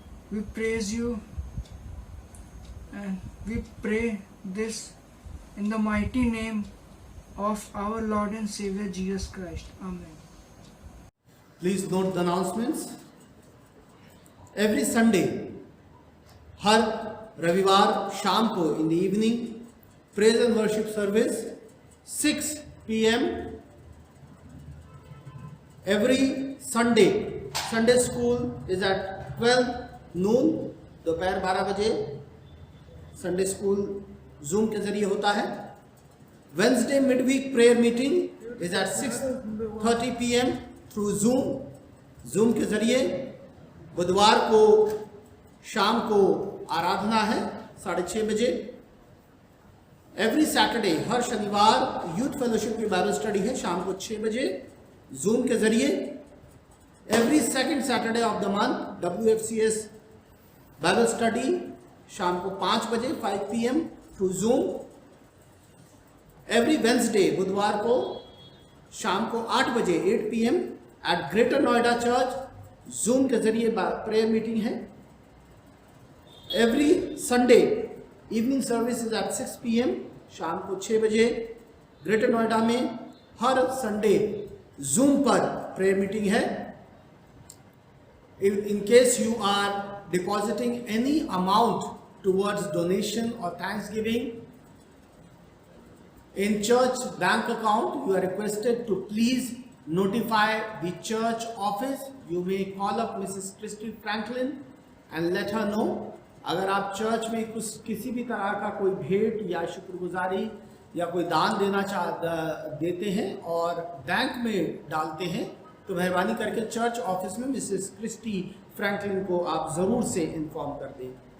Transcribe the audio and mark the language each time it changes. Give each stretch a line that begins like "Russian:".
English: We praise you and we pray this in the mighty name of our Lord and Savior Jesus Christ. Amen. Please note the announcements. Every Sunday,
Hindi: हर रविवार शाम को
English: in the evening, praise and worship service 6 p.m. Every Sunday, Sunday school is at 12 noon,
Hindi: दोपहर 12 बजे Sunday school zoom के जरिए होता है।
English: Wednesday midweek prayer meeting is at 6:30 p.m.
Hindi: through Zoom के जरिए। बुधवार को शाम को आराधना है 6:30 बजे।
English: every Saturday,
Hindi: हर शनिवार यूथ फेलोशिप की बाइबल स्टडी है शाम को 6 बजे जूम के जरिए।
English: every second Saturday of the month WFCS Bible study
Hindi: शाम को 5 बजे
English: 5 p.m. Through Zoom. Every Wednesday,
Hindi: बुधवार को शाम को 8 बजे 8 p.m. Eight greater Noida church zoom के जरिए प्रेयर मीटिंग है।
English: Every Sunday evening service is at 6 p.m.
Hindi: शाम को 6 बजे ग्रेटर नोएडा में हर संडे जूम पर प्रेयर मीटिंग है।
English: In case you are depositing any amount towards donation or thanksgiving in church bank account, you are requested to please notify the church office. You may call up Mrs. Christy Franklin and let her know.
Hindi: अगर आप church में किसी भी तरह का कोई भेंट या शुक्रगुजारी या कोई दान देते हैं और बैंक में डालते हैं तो मेहरबानी करके चर्च ऑफिस में मिसेस क्रिस्टी फ्रैंकलिन को आप ज़रूर से इन्फॉर्म कर दें।